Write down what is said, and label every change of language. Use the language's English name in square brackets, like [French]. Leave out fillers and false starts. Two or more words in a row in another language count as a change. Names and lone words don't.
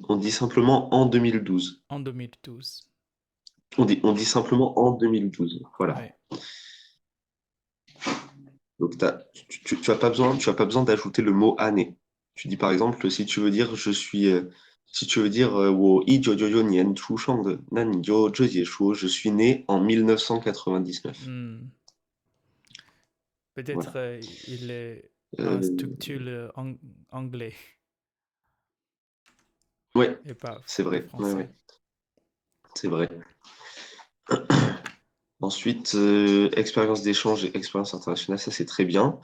[French] On dit simplement en 2012. En 2012. On dit simplement en 2012. Voilà. Oui. Donc, tu as pas besoin d'ajouter le mot année. Tu dis par exemple, si tu veux dire si tu veux dire [Chinese] 我1999年出生的，那你就直接说 [French] je suis né en 1999. Hmm. Peut-être Voilà. il est un Euh, structure anglais ouais, et pas c'est le vrai. Ouais, français. ouais, c'est vrai. Ensuite, expérience d'échange et expérience internationale, ça c'est très bien.